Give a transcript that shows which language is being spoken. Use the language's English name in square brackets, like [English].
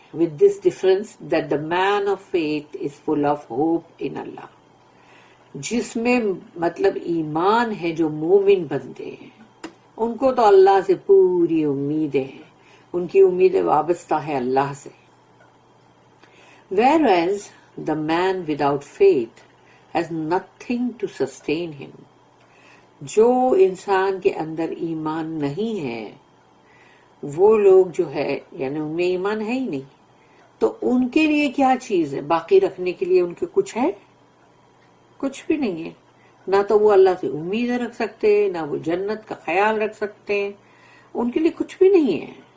[English] With this difference that the man of faith is full of hope in Allah. [Urdu] جس میں مطلب ایمان ہے، جو مومن بندے ہیں ان کو تو اللہ سے پوری امیدیں ہیں، ان کی امیدیں وابستہ ہے اللہ سے. [English] Whereas the man without faith has nothing to sustain him. [Urdu] جو انسان کے اندر ایمان نہیں ہے، وہ لوگ جو ہے یعنی ان میں ایمان ہے ہی نہیں، تو ان کے لیے کیا چیز ہے باقی رکھنے کے لیے؟ ان کے کچھ ہے؟ کچھ بھی نہیں ہے. نہ تو وہ اللہ سے امیدیں رکھ سکتے، نہ وہ جنت کا خیال رکھ سکتے، ان کے لیے کچھ بھی نہیں ہے.